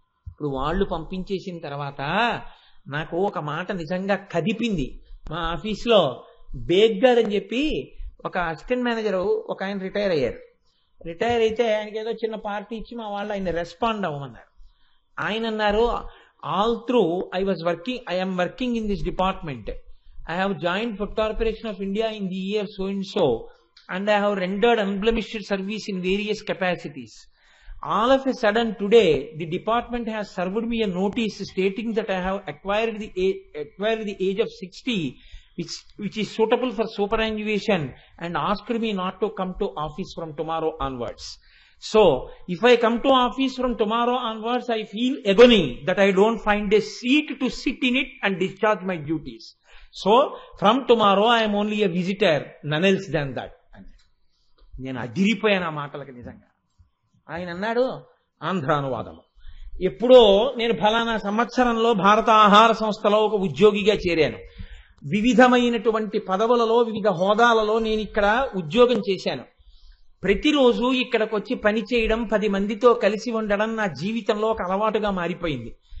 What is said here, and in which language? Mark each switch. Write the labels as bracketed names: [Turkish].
[Telugu] ఇప్పుడు వాళ్ళు పంపించేసిన తర్వాత నాకు ఒక మాట నిజంగా కదిపింది. మా ఆఫీస్లో బేగ్ గారు అని చెప్పి ఒక అసిస్టెంట్ మేనేజర్ ఒక ఆయన రిటైర్ అయ్యారు. రిటైర్ అయితే ఆయనకి ఏదో చిన్న పార్టీ ఇచ్చి మా వాళ్ళు ఆయన రెస్పాండ్ అవ్వమన్నారు. ఆయన అన్నారు, [English] all through I am working in this department. I have joined Food Corporation of India in the year so and so, and I have rendered unblemished service in various capacities. All of a sudden today, the department has served me a notice stating that I have acquired the age of 60 which is suitable for superannuation and asked me not to come to office from tomorrow onwards. So, if I come to office from tomorrow onwards, I feel agony that I don't find a seat to sit in it and discharge my duties. So, from tomorrow, I am only a visitor, none else than that. [Telugu] నేను అదిరిపోయాను ఆ మాటలకి నిజంగా. ఆయన అన్నాడు, ఆంధ్రానువాదము, ఎప్పుడో నేను ఫలానా సంవత్సరంలో భారత ఆహార సంస్థలో ఒక ఉద్యోగిగా చేరాను. వివిధమైనటువంటి పదవులలో వివిధ హోదాలలో నేను ఇక్కడ ఉద్యోగం చేశాను. ప్రతిరోజు ఇక్కడికి వచ్చి పని చేయడం, 10 మందితో కలిసి ఉండడం నా జీవితంలో ఒక అలవాటుగా మారిపోయింది.